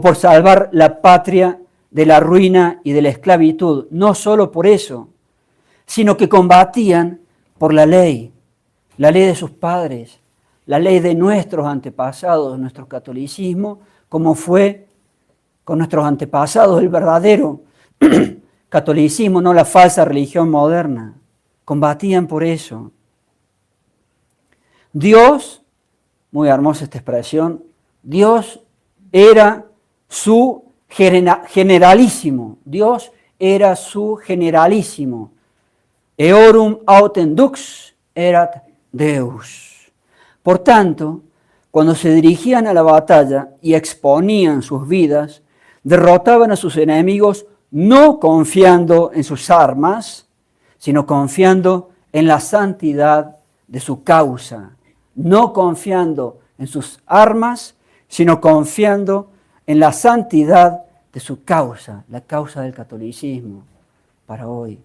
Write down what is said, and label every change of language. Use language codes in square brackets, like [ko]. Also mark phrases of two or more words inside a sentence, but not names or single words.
[es] por salvar la patria de la ruina y de la esclavitud, no solo por eso, sino que combatían por la ley de sus padres, la ley de nuestros antepasados, nuestro catolicismo, como fue con nuestros antepasados el verdadero catolicismo, no la falsa religión moderna. Combatían por eso. Dios, muy hermosa esta expresión, Dios era su generalísimo. Dios era su generalísimo. [la] Eorum autem dux erat Deus. [es] Por tanto, cuando se dirigían a la batalla y exponían sus vidas, derrotaban a sus enemigos no confiando en sus armas, sino confiando en la santidad de su causa. No confiando en sus armas, sino confiando en la santidad de su causa, la causa del catolicismo para hoy.